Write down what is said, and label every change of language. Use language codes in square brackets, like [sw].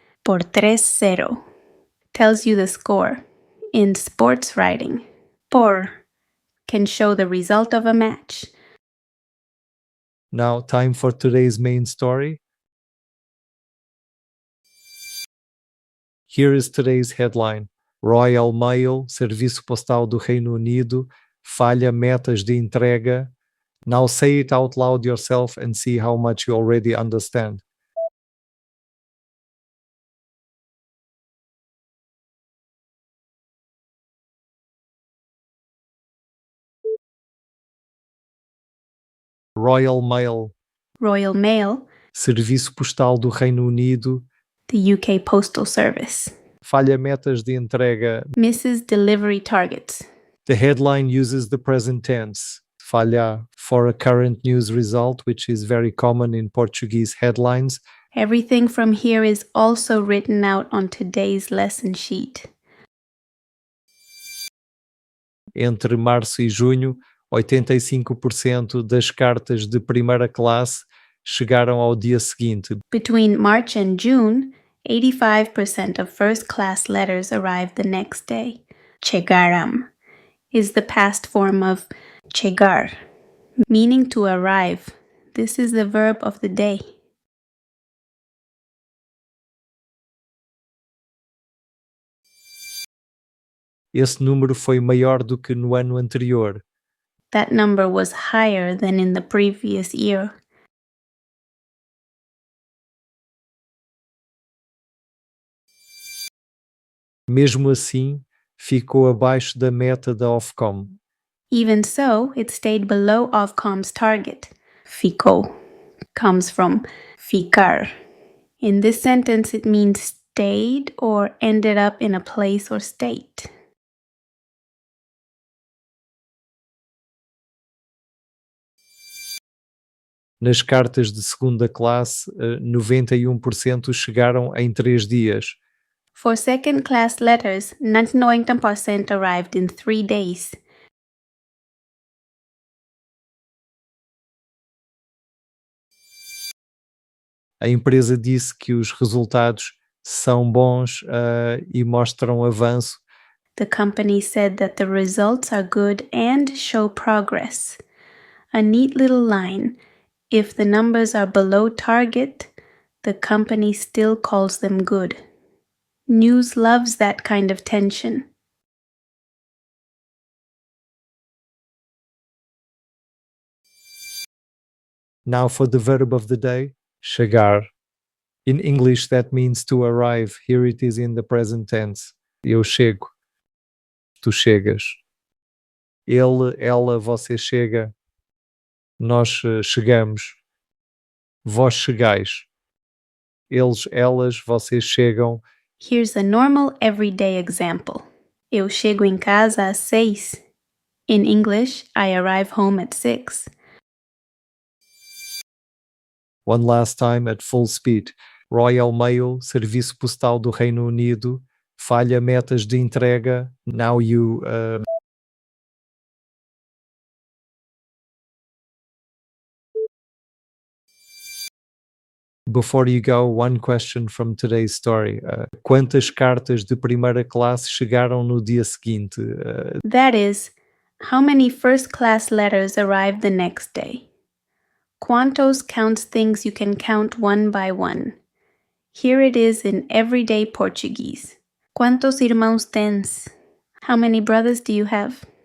[en] Por 3-0 tells you the score. In sports writing, por can show the result of a match. Now, time for today's main story. Here is today's headline. [pt] Royal Mail, serviço postal do Reino Unido, falha metas de entrega. [en] Now say it out loud yourself and see how much you already understand. [pt] Royal Mail, Royal Mail, serviço postal do Reino Unido, [en] the UK Postal Service, [pt] falha metas de entrega. [en] misses delivery targets. The headline uses the present tense, falha, for a current news result, which is very common in Portuguese headlines. Everything from here is also written out on today's lesson sheet. [pt] Entre março e junho, 85% das cartas de primeira classe chegaram ao dia seguinte. [en] Between March and June, 85% of first-class letters arrived the next day. Chegaram is the past form of chegar, meaning to arrive. This is the verb of the day. [pt] Esse número foi maior do que no ano anterior. [en] That number was higher than in the previous year. [pt] Mesmo assim, ficou abaixo da meta da Ofcom. [en] Even so, it stayed below Ofcom's target. Ficou comes from ficar. In this sentence, it means stayed or ended up in a place or state. [pt] Nas cartas de segunda classe, 91% chegaram em 3 dias. [en] For second-class letters, 99% arrived in 3 days. [pt] A empresa disse que os resultados são bons e mostram avanço. [en] The company said that the results are good and show progress. A neat little line. If the numbers are below target, the company still calls them good. News loves that kind of tension. Now for the verb of the day, chegar. In English that means to arrive. Here it is in the present tense. [pt] Eu chego. Tu chegas. Ele, ela, você chega. Nós chegamos. Vós chegais. Eles, elas, vocês chegam. [en] Here's a normal everyday example. [pt] Eu chego em casa às 6. [en] In English, I arrive home at 6. One last time at full speed. [pt] Royal Mail, serviço postal do Reino Unido, falha metas de entrega. [en] Now you Before you go, one question from today's story. [pt] Quantas cartas de primeira classe chegaram no dia seguinte? [en] That is, how many first-class letters arrived the next day? Quantos counts things you can count one by one. Here it is in everyday Portuguese. [pt] Quantos irmãos tens? [en] How many brothers do you have?